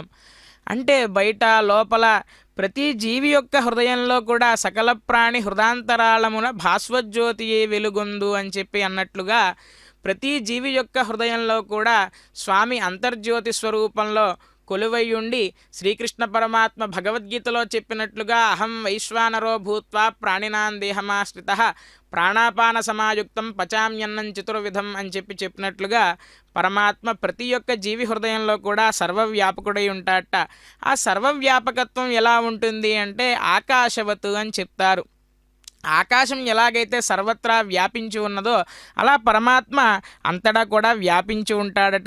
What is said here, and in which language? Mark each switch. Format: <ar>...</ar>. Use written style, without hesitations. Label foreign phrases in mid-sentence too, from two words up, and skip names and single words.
<te>అంటే బయట లోపల ప్రతి జీవి యొక్క హృదయంలో కూడా సకల ప్రాణి హృదాంతరాళమున భాస్వజ్యోతి వెలుగొందు అని చెప్పి అన్నట్లుగా ప్రతి జీవి యొక్క హృదయంలో కూడా స్వామి అంతర్జ్యోతి స్వరూపంలో కొలువయ్యుండి శ్రీకృష్ణ పరమాత్మ భగవద్గీతలో చెప్పినట్లుగా</te> <sa>अहं वैश्वानरो भूत्वा प्राणिनां देहमाश्रित प्राणापान समायुक्तं पचाम्यन्नं चतुर्विधं</sa> <te>అని చెప్పినట్లుగా పరమాత్మ ప్రతి ఒక్క జీవి హృదయంలో కూడా సర్వవ్యాపకుడై ఉంటాడట. ఆ సర్వవ్యాపకత్వం ఎలా ఉంటుంది అంటే ఆకాశవతు అని చెప్తారు. ఆకాశం ఎలాగైతే సర్వత్రా వ్యాపించి ఉన్నదో అలా పరమాత్మ అంతటా కూడా వ్యాపించి ఉంటాడట.</te>